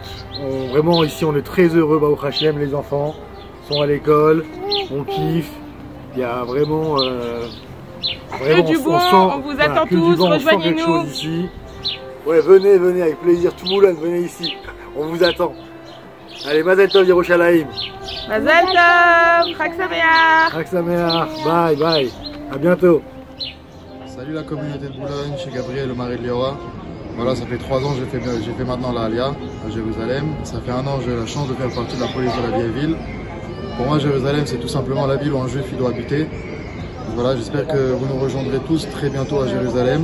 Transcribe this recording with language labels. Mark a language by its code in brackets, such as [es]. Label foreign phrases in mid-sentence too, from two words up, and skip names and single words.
[fr] Vraiment ici on est très heureux, [he] ברוך השם, [fr] les enfants sont à l'école, on kiffe. Il y a vraiment... que du bon, on vous attend tous, rejoignez-nous. Ouais, venez avec plaisir, tout Boulogne, venez ici, on vous attend. Allez, [he] מזל טוב ירושלים. מזל טוב, חג שמח. חג שמח, [en] bye bye, [fr] à bientôt. Salut la communauté de Boulogne, chez Gabriel, le mari de Liora. Voilà, ça fait 3 ans que j'ai fait maintenant la Alia à Jérusalem. Ça fait 1 an que j'ai la chance de faire partie de la police de la vieille ville. Pour moi, Jérusalem, c'est tout simplement la ville où un juif doit habiter. Donc voilà, j'espère que vous nous rejoindrez tous très bientôt à Jérusalem.